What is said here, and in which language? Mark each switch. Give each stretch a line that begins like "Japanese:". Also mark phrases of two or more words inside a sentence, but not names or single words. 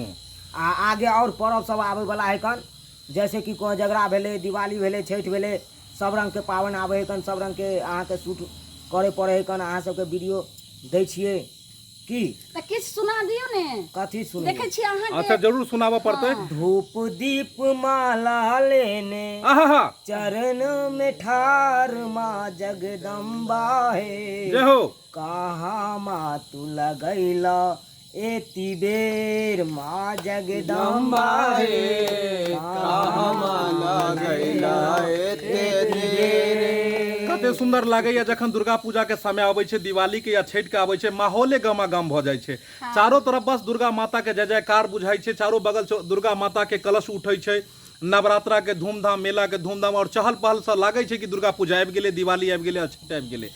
Maithili: आ आगे और पर्व सब आबै वाला है कन, जैसे कि कोजगरा भेलै, दिवाली भेलै, छठ भेलै, सब रंग के पावन आबै है कन, सब रंग के अहाँ के शूट करे पड़े है कन। अहाँ सबके वीडियो दै छियै की तऽ किछु सुना दियौ ने, कथी सुन देखै छी अहाँ के। अच्छा जरूर सुनाबऽ पड़तै। धूप दीप माला लेने आहा चरण में ठार माँ जगदम्बा है, जय हो। कहाँ माँ तू लगैला एती बेर माँ जगदम्बा है, कहाँ माँ लगैला एती बेर। कते सुंदर लागैया जखन दुर्गा पूजा के समय आबै छै, दिवाली के या छठ के आबै छै, माहौले गमागम भऽ जाइ छै। चारों तरफ बस दुर्गा माता के जय जयकार बुझाइ छै, चारों बगल दुर्गा माता के कलश उठै छै, नवरात्रा के धूमधाम, मेला के धूमधाम और चहल पहल से लागै छै कि दुर्गा पूजा आबि गेलै, दिवाली आबि गेलै, छठ आबि गेलै।